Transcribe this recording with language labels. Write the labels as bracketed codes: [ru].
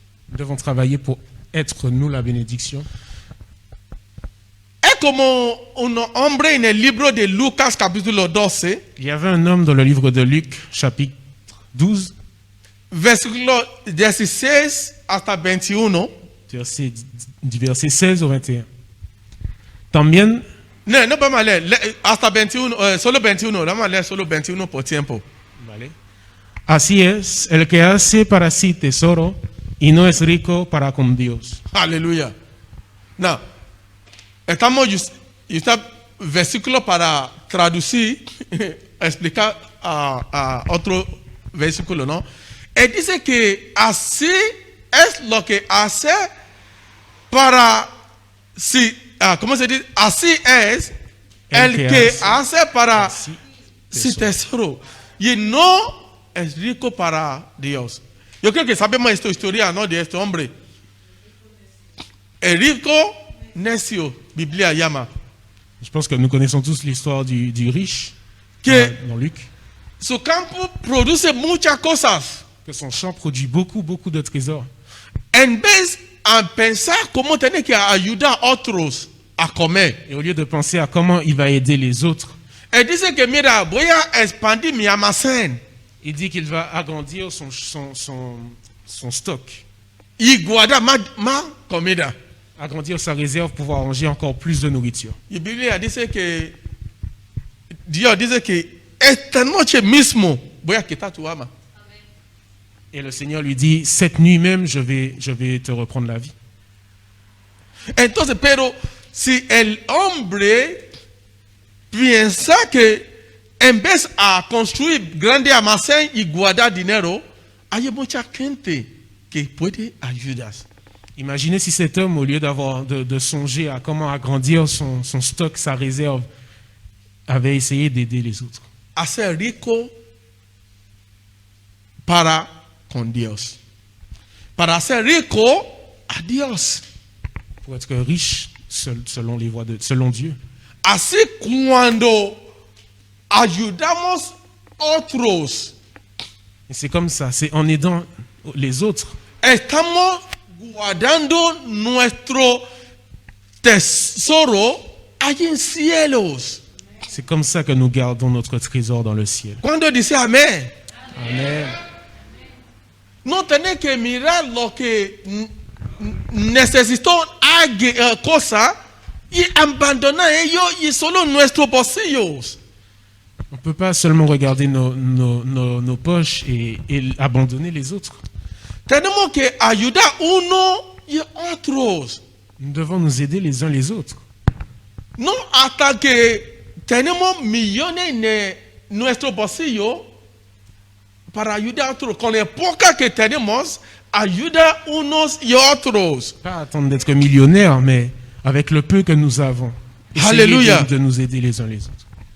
[fr] nous devons travailler pour être nous la bénédiction. [es] Es como un hombre en el libro de Lucas capítulo 12, [fr] Il y avait un homme dans le livre de Luc, chapitre 12, [es] versículo 16 hasta 21. [fr] du verset 16 au 21. [es] También, No vamos a leer, hasta 21, solo 21, vamos a leer solo 21 por tiempo. ¿vale? Así es, el que hace para sí tesoro y no es rico para con Dios. Aleluya. No, estamos usando versículo para traducir, explicar a otro versículo, ¿no? Él dice que así es lo que hace para, si, ¿cómo se dice? Así es el que hace para sí, sí tesoro y no es rico para Dios. Yo creo que sabemos esta historia, ¿no? De este hombre. El rico necio, Biblia llama. [fr] Je pense que nous connaissons tous l'histoire du riche Que dans Luc, [es] su campo produce muchas cosas. [fr] que son champ produit beaucoup de trésors. [es] En vez a pensar cómo tiene que ayudar a otros a comer. [fr] Et au lieu de penser à comment il va aider les autres, [es] Él dice que, mira, voy a expandir mi almacén [fr] il dit qu'il va agrandir son stock, [es] y guardar más comida. [fr] agrandir sa réserve pour pouvoir ranger encore plus de nourriture. [es] Y Biblia dice que Dios dice que esta noche mismo voy a quitar tu alma. [fr] Et le Seigneur lui dit, cette nuit même, je vais te reprendre la vie. [es] Entonces, pero si el hombre piensa que en vez a construir grande almacén y guardar dinero, hay mucha gente que puede ayudar. [fr] Imaginez si cet homme, au lieu de songer à comment agrandir son stock, sa réserve, avait essayé d'aider les autres. [es] Hacer rico para con Dios. Para ser rico a Dios. [fr] Pour être riche selon les voies selon Dieu. [es] Así cuando ayudamos otros, [fr] Et c'est comme ça, c'est en aidant les autres, [es] estamos guardando nuestro tesoro allí en cielos. [fr] c'est comme ça que nous gardons notre trésor dans le ciel. [es] Cuando dice amén, Amen. no tenés que mirar lo que necesitó cosa y abandonar ello y solo nuestros bolsillos. [fr] On ne peut pas seulement regarder nos poches et abandonner les autres. [es] Tenemos que ayudar uno y otros. [fr] Nous devons nous aider les uns les autres. [es] No hasta que tenemos millones en nuestro bolsillo para ayudar a otros. Con la poca que tenemos, ayuda unos y otros. [fr] Pas attendre d'être millionnaire, mais avec le peu que nous avons, essayer Alléluia. de nous aider les uns les autres.